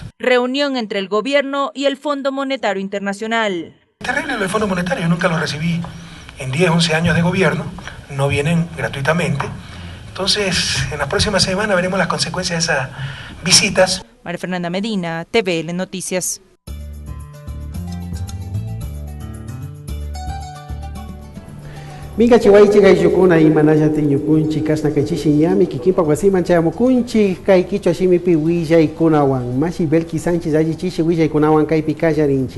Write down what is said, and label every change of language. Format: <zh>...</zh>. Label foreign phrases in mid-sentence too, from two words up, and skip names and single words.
<es>Reunión entre el gobierno y el Fondo Monetario Internacional. Terrible lo del Fondo Monetario, yo nunca lo recibí en 10, 11 años de gobierno, no vienen gratuitamente. Entonces, en la próxima semana veremos las consecuencias de esas visitas. María Fernanda Medina, TVL Noticias.</es> <qu>Minga chihuaychi kay yukuna imanaya tiñukunchi kasna kay chishiñami kikinpa wasiman chayamukunchi kay kichwa shimipi willay-kunawan mashi Belki Sánchez alli chishi willay-kunawan kaypi kallarinchi.</qu>